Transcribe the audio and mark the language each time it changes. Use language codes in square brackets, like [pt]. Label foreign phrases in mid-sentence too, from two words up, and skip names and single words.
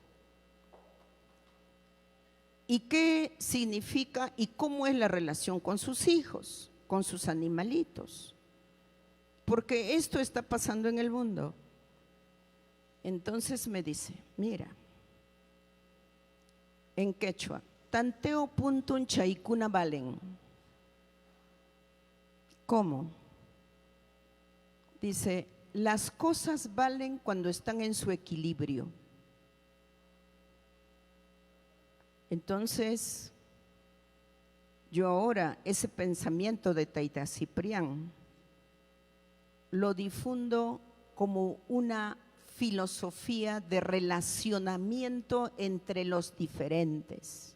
[es] ¿Y qué significa y cómo es la relación con sus hijos, con sus animalitos? Porque esto está pasando en el mundo. Entonces me dice, mira, en quechua, [qu] tanteo puntun chaikuna [es] valen. ¿Cómo? Dice, las cosas valen cuando están en su equilibrio. Entonces, yo ahora ese pensamiento de Taita Ciprián lo difundo como una filosofía de relacionamiento entre los diferentes.